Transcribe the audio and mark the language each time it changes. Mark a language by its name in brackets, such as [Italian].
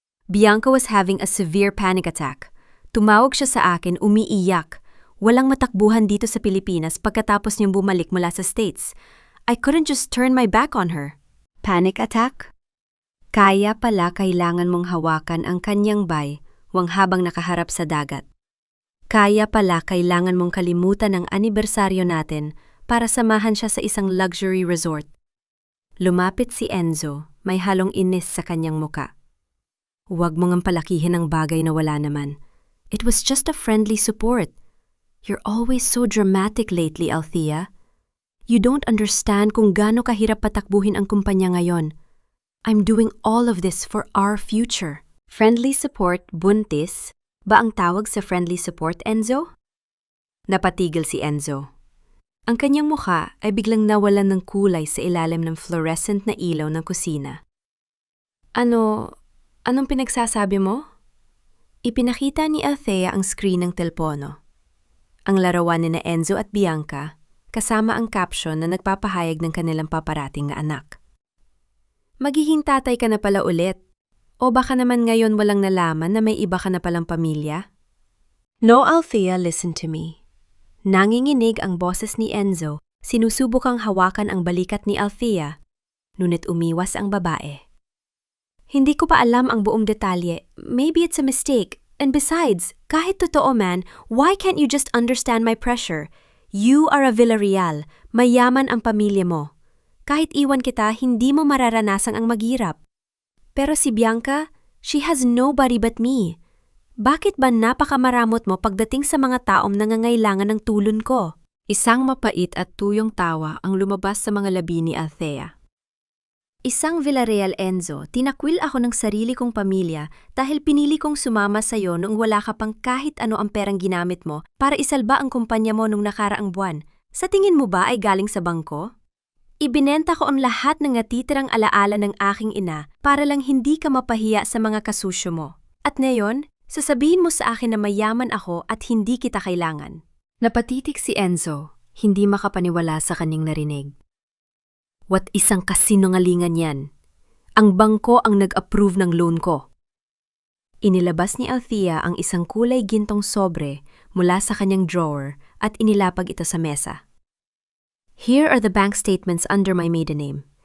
[English] Bianca was having a severe panic attack. [Filipino] Tumawag siya sa akin, umiiyak. Walang matakbuhan dito sa Pilipinas pagkatapos niyang bumalik mula sa States. [English] I couldn't just turn my back on her. [Filipino] Panic attack? Kaya pala kailangan mong hawakan ang kanyang baywang habang nakaharap sa dagat. Kaya pala kailangan mong kalimutan ang anibersaryo natin para samahan siya sa isang luxury resort. Lumapit si Enzo, may halong inis sa kanyang muka. Huwag mong ang palakihin ang bagay na wala naman. [English] It was just a friendly support. You're always so dramatic lately, Althea. You don't understand [Filipino] kung gaano kahirap patakbuhin ang kumpanya ngayon. [English] I'm doing all of this for our future. Friendly support, [Filipino] buntis? Ba ang tawag sa [English] friendly support, [Filipino] Enzo? Napatigil si Enzo. Ang kanyang mukha ay biglang nawalan ng kulay sa ilalim ng fluorescent na ilaw ng kusina. Anong pinagsasabi mo? Ipinakita ni Althea ang screen ng telpono. Ang larawan ni Enzo at Bianca, kasama ang caption na nagpapahayag ng kanilang paparating na anak. Magiging tatay ka na pala ulit. O baka naman ngayon walang nalaman na may iba ka na palang pamilya? [English] No, Althea, listen to me. [Filipino] Nanginginig ang boses ni Enzo, sinusubukang hawakan ang balikat ni Althea, ngunit umiwas ang babae. Hindi ko pa alam ang buong detalye. [English] Maybe it's a mistake. And besides, [Filipino] kahit totoo man, [English] why can't you just understand my pressure? You are a Villarreal. [Filipino] Mayaman ang pamilya mo. Kahit iwan kita, hindi mo mararanasang ang maghirap. Pero si Bianca, [English] she has nobody but me. [Filipino] Bakit ba napakamaramot mo pagdating sa mga taong nangangailangan ng tulong ko? Isang mapait at tuyong tawa ang lumabas sa mga labi ni Althea. Isang Villarreal, Enzo, tinakwil ako ng sarili kong pamilya dahil pinili kong sumama sa'yo noong wala ka pang kahit ano ang perang ginamit mo para isalba ang kumpanya mo nung nakaraang buwan. Sa tingin mo ba ay galing sa bangko? Ibinenta ko ang lahat ng natitirang alaala ng aking ina para lang hindi ka mapahiya sa mga kasusyo mo. At ngayon, sasabihin mo sa akin na mayaman ako at hindi kita kailangan. Napatitik si Enzo, hindi makapaniwala sa kanyang narinig. What isang kasinungalingan yan. Ang bangko ang nag-approve ng loan ko. Inilabas ni Althea ang isang kulay gintong sobre mula sa kanyang drawer at inilapag ito sa mesa. [English] Here are the bank statements under my maiden name.